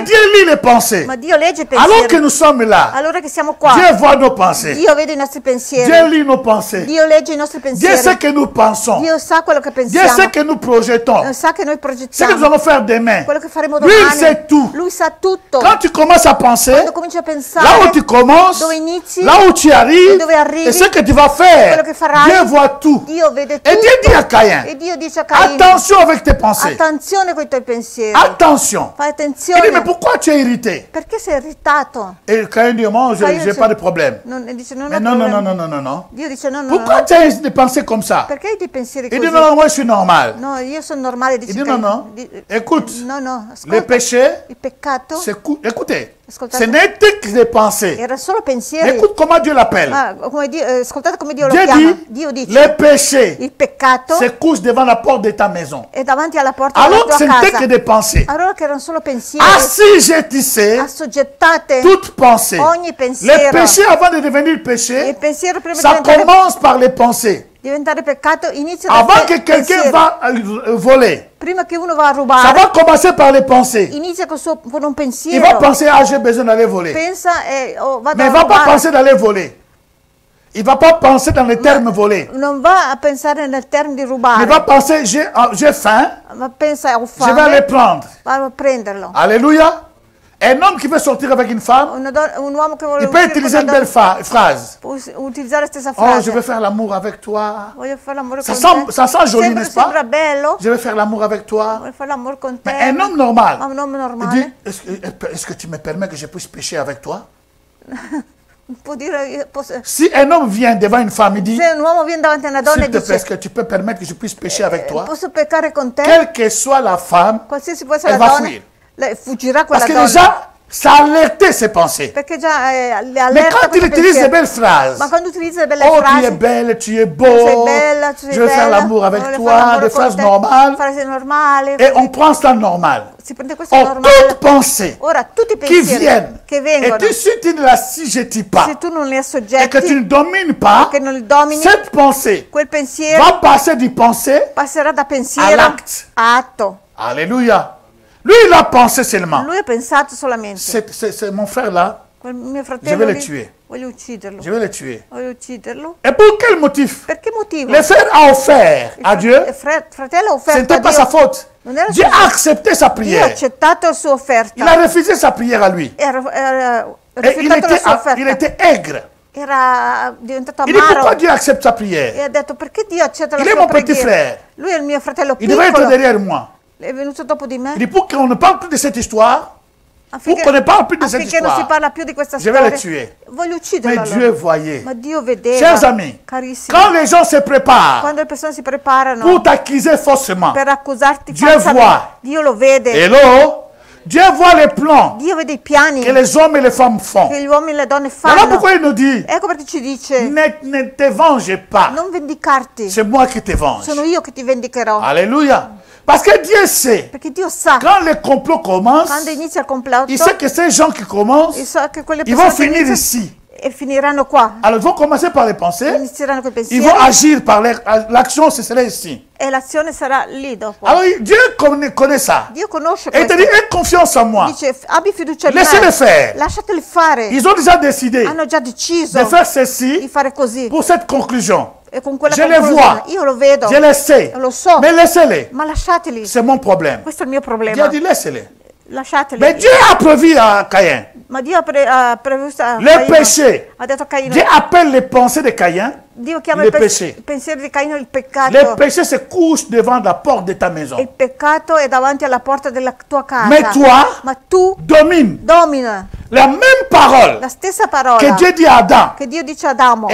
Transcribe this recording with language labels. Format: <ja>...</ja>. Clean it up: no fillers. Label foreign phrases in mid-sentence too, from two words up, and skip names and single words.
<fr>Dieu lit les pensées.</fr> <it>Ma Dio legge i</it> <fr>Alors que</fr> <it>pensieri.</it> <fr>nous sommes là,</fr> <it>Allora che siamo qua,</it> <fr>Dieu voit nos pensées.</fr> <it>Dio vede i nostri pensieri.</it> <fr>Dieu lit nos pensées.</fr> <it>Dio legge i nostri</it> <fr>Dieu</fr> <it>pensieri.</it> <fr>sait que nous pensons.</fr> <it>Dio sa quello che</it> <fr>Dieu</fr> <it>pensiamo.</it> <fr>sait que nous projetons.</fr> <it>Sa che noi</it> <fr>Ce que nous</fr> <it>progettiamo.</it> <fr>allons faire demain.</fr> <it>Quello che faremo</it> <fr>Lui, il</fr> <it>domani.</it> <fr>sait tout.</fr> <it>Lui sa tutto.</it> <fr>Quand tu commences à penser,</fr> <it>Quando cominci a pensare,</it> <fr>là où tu commences,</fr> <it>dove inizi,</it> <fr>là où tu arrives,</fr> <it>dove arrivi,</it> <fr>et ce que tu vas faire,</fr> <it>quello che farai,</it> <fr>Dieu voit tout.</fr> <it>Dio vede</it> <fr>Et</fr> <it>tutto.</it> <fr>Dieu dit à Caïn,</fr> <it>E Dio dice a Caino,</it> <fr>attention avec tes pensées.</fr> <it>attenzione con i tuoi pensieri.</it> <fr>Attention.</fr> <it>Fai</it> <fr>Il dit,</fr> <it>attenzione.</it> <fr>mais pourquoi tu es irrité?</fr> <it>Perché sei irritato?</it> <fr>Et Caïn dit, moi, je Caïn n'ai</fr> <it>dice-</it> <fr>pas de problème.</fr> <it>E dice, non</it> <fr>Mais</fr> <it>ho</it> <fr>non, non,</fr> <it>problema.</it> <fr>non, non, non, non, non.</fr> <it>Dio dice no, no,</it> <fr>Pourquoi</fr> <it>no.</it> <fr>tu as des pensées comme ça?</fr> <it>Perché hai dei pensieri</it> <fr>Il</fr> <it>così?</it> <fr>dit, non, non, moi, je suis normal.</fr> <it>No, io sono normale. Dice</it> <fr>Il dit,</fr> <it>Caino.</it> <fr>non, non. Écoute,</fr> <it>No, no,</it> <fr>le</fr> <it>ascolta.</it> <fr>péché,</fr> <it>Il peccato</it> <fr>écoutez,</fr> <it>Ascoltate.</it> <fr>ce n'était que des pensées.</fr> <it>era solo</it> <fr>Mais</fr> <it>pensieri.</it> <fr>écoute comment Dieu l'appelle.</fr> <it>Ma come ascoltate come Dio lo</it> <fr>Dieu</fr> <it>chiama.</it> <fr>dit,</fr> <it>Dio dice,</it> <fr>les péchés</fr> <it>il peccato</it> <fr>se couchent devant la porte de ta maison.</fr> <it>è davanti alla porta della</it> <fr>Alors que</fr> <it>tua</it> <fr>ce n'était</fr> <it>casa.</it> <fr>que des pensées.</fr> <it>Allora che erano solo pensieri.</it> <fr>Assujettissez</fr> <it>Assoggettate</it> <fr>toute pensée.</fr> <it>ogni</it> <fr>Les</fr> <it>pensiero.</it> <fr>péchés, avant de devenir</fr> <it>Il</it> <fr>péché,</fr> <it>pensiero prima di</it> <fr>ça</fr> <it>diventare,</it> <fr>commence par les pensées.</fr> <it>diventare peccato inizia</it> <fr>Avant</fr> <it>da</it> <fr>que quelqu'un</fr> <it>pensieri.</it> <fr>va voler,</fr> <it>Prima che uno va a</it> <fr>ça</fr> <it>rubare,</it> <fr>va commencer par les pensées.</fr> <it>inizia con un</it> <fr>Il</fr> <it>pensiero.</it> <fr>va penser, ah, j'ai besoin d'aller voler.</fr> <it>Pensa e vado</it> <fr>Mais il</fr> <it>a</it> <fr>ne va pas</fr> <it>rubare.</it> <fr>penser d'aller voler. Il ne va pas penser dans les termes voler.</fr> <it>Non va a pensare nel termine di</it> <fr>Il</fr> <it>rubare,</it> <fr>va penser, j'ai faim,</fr> <it>ma pensa ho</it> <fr>je vais aller</fr> <it>fame,</it> <fr>prendre.</fr> <it>vado a prenderlo.</it> <fr>Alléluia. Un homme qui veut sortir avec une femme,</fr> <it>Un uomo che vuole</it> <fr>il peut</fr> <it>uscire con</it> <fr>utiliser</fr> <it>una</it> <fr>une belle</fr> <it>donna</it> <fr>phrase.</fr> <it>può utilizzare la stessa</it> <fr>Oh,</fr> <it>frase.</it> <fr>je veux faire l'amour avec toi.</fr> <it>Voglio fare l'amore</it> <fr>Ça</fr> <it>con</it> <fr>sent,</fr> <it>te.</it> <fr>ça sent joli,</fr> <it>Sembra,</it> <fr>n'est-ce pas?</fr> <it>sembra bello.</it> <fr>Je veux faire l'amour avec toi.</fr> <it>Voglio fare l'amore con te.</it> <fr>Mais un homme normal,</fr> <it>Ma un uomo</it> <fr>il</fr> <it>normale</it> <fr>dit, est-ce que tu me permets que je puisse pécher avec toi?</fr> <it>può dire,</it> <fr>Si un homme vient devant une femme, il dit,</fr> <it>se un uomo viene davanti a una donna e</it> <fr>s'il te plaît, est-ce</fr> <it>dice</it> <fr>que tu peux permettre que je puisse pécher avec toi?</fr> <it>posso peccare con te,</it> <fr>Quelle que soit la femme,</fr> <it>qualsiasi può essere</it> <fr>elle</fr> <it>la</it> <fr>va</fr> <it>donna,</it> <fr>fuir.</fr> <it>lei fuggirà</it> <fr>Parce</fr> <it>quella</it> <fr>que</fr> <it>donna.</it> <fr>déjà, ça a alerté ses pensées.</fr> <it>Perché già le</it> <fr>Mais</fr> <it>allerta</it> <fr>quand il</fr> <it>questo</it> <fr>utilise des</fr> <it>pensiero.</it> <fr>belles phrases,</fr> <it>Ma quando utilizza delle belle</it> <fr>oh, tu es</fr> <it>frasi,</it> <fr>belle, tu es</fr> <it>sei</it> <fr>beau,</fr> <it>bella, tu sei</it> <fr>je veux faire</fr> <it>bella,</it> <fr>l'amour avec</fr> <it>voglio</it> <fr>toi,</fr> <it>fare l'amore</it> <fr>des</fr> <it>con</it> <fr>phrases</fr> <it>te,</it> <fr>normales,</fr> <it>frasi normali,</it> <fr>et on prend ça normal.</fr> <it>si prende questo</it> <fr>Or,</fr> <it>normale.</it> <fr>toute pensée</fr> <it>Ora tutti i</it> <fr>qui</fr> <it>pensieri</it> <fr>viennent,</fr> <it>che</it> <fr>et</fr> <it>vengono,</it> <fr>si tu ne la assujettis pas,</fr> <it>se tu non li</it> <fr>et que tu ne</fr> <it>assoggetti,</it> <fr>domines pas,</fr> <it>che non li domini,</it> <fr>cette pensée</fr> <it>quel pensiero</it> <fr>va passer du pensée.</fr> <it>passerà da pensiero</it> <fr>All'acte.</fr> <it>a atto.</it> <fr>Alléluia. Lui, il a pensé seulement.</fr> <it>Lui ha pensato solamente.</it> <fr>C'est mon frère là,</fr> <it>Quel mio</it> <fr>Je</fr> <it>fratello</it> <fr>vais le</fr> <it>lì,</it> <fr>tuer.</fr> <it>voglio ucciderlo.</it> <fr>je vais le tuer.</fr> <it>Voglio ucciderlo.</it> <fr>Et pour quel motif?</fr> <it>Per che motivo?</it> <fr>Le frère a offert à Dieu,</fr> <it>Il fratello ha</it> <fr>ce</fr> <it>offerto a</it> <fr>n'était pas</fr> <it>Dio.</it> <fr>sa faute.</fr> <it>Non era</it> <fr>Dieu</fr> <it>sua</it> <fr>a accepté sa</fr> <it>Dio ha</it> <fr>prière.</fr> <it>accettato la sua offerta.</it> <fr>Il a refusé sa prière à lui.</fr> <it>Era</it> <fr>Et il</fr> <it>rifiutato la sua</it> <fr>il</fr> <it>offerta.</it> <fr>était aigre.</fr> <it>Era diventato</it> <fr>Il dit pourquoi</fr> <it>amaro.</it> <fr>Dieu accepte sa</fr> <it>E</it> <fr>prière?</fr> <it>ha detto perché Dio accetta la</it> <fr>Il est</fr> <it>sua</it> <fr>mon petit</fr> <it>preghiera.</it> <fr>frère.</fr> <it>Lui è il mio fratello</it> <fr>Il devrait être</fr> <it>piccolo.</it> <fr>derrière moi.</fr> <it>È venuto dopo di me.</it> <fr>Il dit pour qu'on ne parle plus de cette histoire,</fr> <it>Affinché,</it> <fr>qu'on ne parle plus de cette</fr> <it>affinché non si</it> <fr>histoire,</fr> <it>parla più di questa</it> <fr>je vais le</fr> <it>storia.</it> <fr>tuer.</fr> <it>Voglio</it> <fr>Mais</fr> <it>ucciderlo.</it> <fr>Dieu</fr> <it>allora.</it> <fr>voyait.</fr> <it>Ma Dio vedeva.</it> <fr>Chers amis,</fr> <it>Carissimi.</it> <fr>quand les gens se préparent</fr> <it>Quando le persone si preparano</it> <fr>pour t'accuser faussement,</fr> <it>per accusarti Dio falsamente,</it> <fr>voit.</fr> <it>Dio lo vede.</it> <fr>hello, Dieu voit les plans</fr> <it>Dio vede i piani</it> <fr>que les hommes et les femmes font.</fr> <it>che gli uomini e le donne</it> <fr>Voilà</fr> <it>fanno.</it> <fr>pourquoi il nous dit,</fr> <it>Ecco perché ci dice,</it> <fr>ne te venge pas,</fr> <it>non vendicarti,</it> <fr>c'est moi qui te venge.</fr> <it>sono io che ti vendicherò.</it> <fr>Alléluia. Parce que Dieu sait,</fr> <it>Perché Dio sa,</it> <fr>quand le complot commence,</fr> <it>quando inizia il complotto,</it> <fr>il sait que ces gens qui commencent,</fr> <it>sa che quelle</it> <fr>ils vont</fr> <it>persone che</it> <fr>finir</fr> <it>iniziano</it> <fr>ici.</fr> <it>e finiranno qua.</it> <fr>Alors ils vont commencer par les pensées,</fr> <it>Inizieranno quei</it> <fr>ils</fr> <it>pensieri</it> <fr>vont agir par l'action, ce serait ici.</fr> <it>e l'azione sarà lì dopo.</it> <fr>Alors Dieu connaît ça.</fr> <it>Dio conosce</it> <fr>Et il te</fr> <it>questo.</it> <fr>dit, aie confiance en moi.</fr> <it>Dice, abbi fiducia in</it> <fr>Laissez-le</fr> <it>me.</it> <fr>faire.</fr> <it>Lasciateli fare.</it> <fr>Ils ont déjà décidé</fr> <it>Hanno già deciso</it> <fr>de faire</fr> <it>di</it> <fr>ceci</fr> <it>fare così.</it> <fr>pour cette conclusion.</fr> <it>E con quella</it> <fr>Je les</fr> <it>conclusione,</it> <fr>vois.</fr> <it>io lo vedo,</it> <fr>Je le sais.</fr> <it>lo so,</it> <fr>Mais laissez-les.</fr> <it>ma lasciateli.</it> <fr>C'est mon problème.</fr> <it>Questo è il mio</it> <fr>Dieu a</fr> <it>problema.</it> <fr>dit, laissez-les.</fr> <it>Lasciateli.</it> <fr>Mais Dieu a prévu à Caïn.</fr> <it>Ma Dio ha previsto a</it> <fr>Le</fr> <it>Caino,</it> <fr>péché.</fr> <it>ha detto a Caino,</it> <fr>Dieu appelle les pensées de Caïn.</fr> <it>Dio chiama</it> <fr>le</fr> <it>il</it> <fr>péché.</fr> <it>pensiero di Caino il</it> <fr>Les</fr> <it>peccato.</it> <fr>péchés se couchent devant la porte de ta</fr> <it>Il</it> <fr>maison.</fr> <it>peccato è davanti alla porta della tua casa.</it> <fr>Mais toi,</fr> <it>Ma tu</it> <fr>domine</fr> <it>domina</it> <fr>la même parole</fr> <it>la stessa parola</it> <fr>que Dieu dit à Adam</fr> <it>che Dio dice ad Adamo</it>